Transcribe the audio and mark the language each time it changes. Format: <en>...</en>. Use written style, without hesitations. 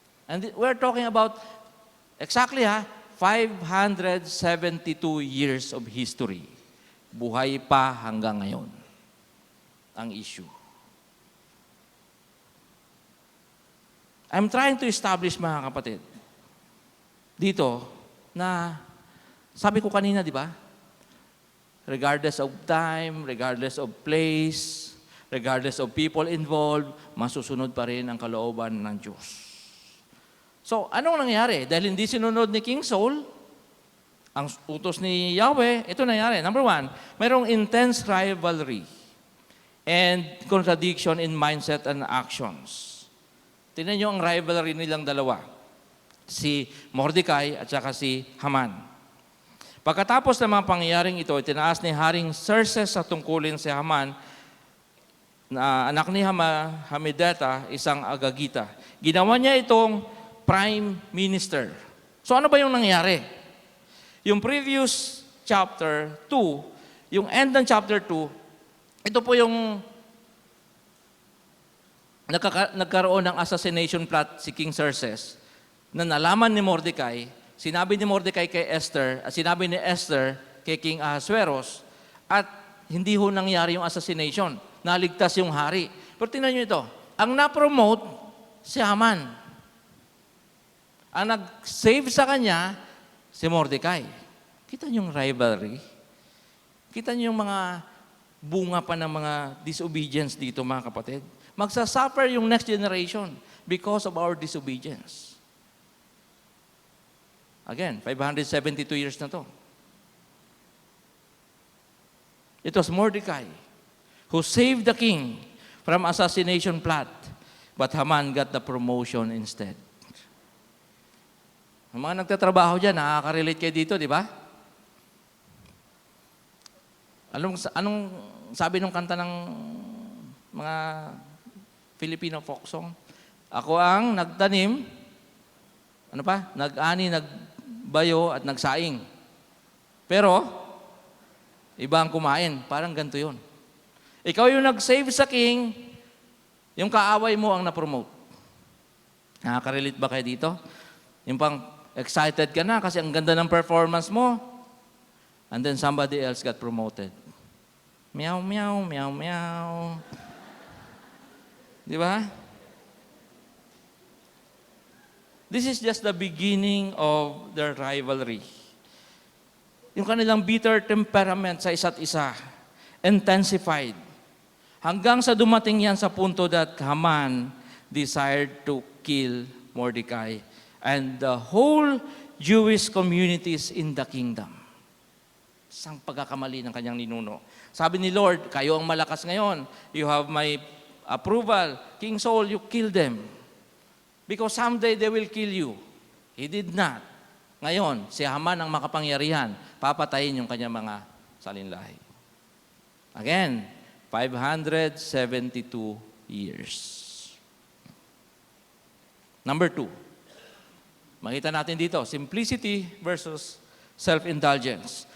<en>And we're talking about exactly 572 years of history.</en> <tl>Buhay pa hanggang ngayon ang issue.</tl> <en>I'm trying to establish,</en> <tl>mga kapatid, dito na sabi ko kanina, di ba?</tl> <en>Regardless of time, regardless of place, regardless of people involved,</en> <tl>masusunod pa rin ang kalooban ng Diyos. So, anong nangyari? Dahil hindi sinunod ni King Saul, ang utos ni Yahweh, ito nangyari.</tl> <en>Number 1, mayroong intense rivalry and contradiction in mindset and actions.</en> <tl>Tingnan nyo ang rivalry nilang dalawa. Si Mordecai at saka si Haman. Pagkatapos ng mga pangyayaring ito, itinaas ni Haring Xerxes sa tungkulin si Haman, na anak ni Hamedata, isang Agagita. Ginawa niya itong prime minister. So ano ba yung nangyari? Yung previous chapter 2, yung end ng chapter 2, ito po yung nagkaroon ng assassination plot si King Xerxes na nalaman ni Mordecai. Sinabi ni Mordecai kay Esther, at sinabi ni Esther kay King Ahasuerus, at hindi ho nangyari yung assassination. Naligtas yung hari. Pero tingnan nyo ito, ang na-promote si Haman. Ang nag-save sa kanya, si Mordecai. Kita nyo yung rivalry? Kita nyo yung mga bunga pa ng mga disobedience dito, mga kapatid? Magsasuffer yung next generation</tl> <en>because of our disobedience.</en> <tl>Again, 572 years na to.</tl> <en>It was Mordecai who saved the king from assassination plot, but Haman got the promotion instead.</en> <tl>Ang mga nagtatrabaho dyan, nakaka-relate kayo dito, di ba? Anong sabi nung kanta ng mga Filipino folk song? Ako ang nagtanim, nag-ani, nagbayo at nagsaing. Pero, iba ang kumain. Parang ganito yun. Ikaw yung nag-save sa king, yung kaaway mo ang na-promote. Nakaka-relate ba kayo dito? Yung pang excited ka na kasi ang ganda ng performance mo.</tl> <en>And then somebody else got promoted. Meow, meow, meow, meow. Di ba? This is just the beginning of their rivalry.</en> <tl>Yung kanilang</tl> <en>bitter temperament</en> <tl>sa isa't isa, intensified. Hanggang sa dumating yan sa punto</tl> <en>that Haman desired to kill Mordecai and the whole Jewish communities in the kingdom.</en> <tl>Isang pagkakamali ng kanyang ninuno. Sabi ni Lord, kayo ang malakas ngayon.</tl> <en>You have my approval. King Saul, you kill them. Because someday they will kill you. He did not.</en> <tl>Ngayon, si Haman ang makapangyarihan. Papatayin yung kanyang mga salinlahi.</tl> <en>Again, 572 years. Number 2.</en> <tl>Makita natin dito,</tl> <en>simplicity versus self-indulgence.</en>